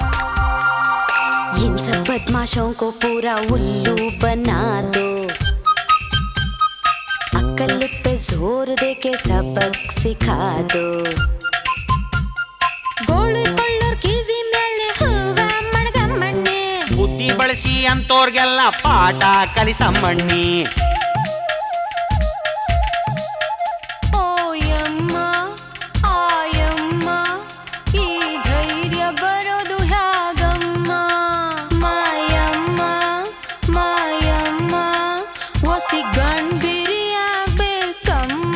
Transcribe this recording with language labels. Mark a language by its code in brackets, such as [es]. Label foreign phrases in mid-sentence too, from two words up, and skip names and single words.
[hi] इन सब बदमाशों को पूरा उल्लू बना दो अक्ल पे जोर दे के सबक सिखा दो [kn] ಗೋಳುಕೊಳ್ಳೋರ್ ಕಿವಿ ಮೇಲೆ ಹೂವ ಮಣಗಮ್ಮಣ್ಣೆ ಬುದ್ಧಿ ಬಳಸಿ ಅಂತೋರ್ಗೆಲ್ಲ ಪಾಠ ಕಲಿಸಮ್ಮಣ್ಣಿ ಓಯಮ್ಮ ಆಯಮ್ಮ ಈ ಧೈರ್ಯ ಬರೋದು ಹ್ಯಾಗಮ್ಮ ಮಾಯಮ್ಮ ಮಾಯಮ್ಮ ಒಸಿ ಗಂಡ್ಬಿರಿಯಾಗ್ಬೇಕಮ್ಮ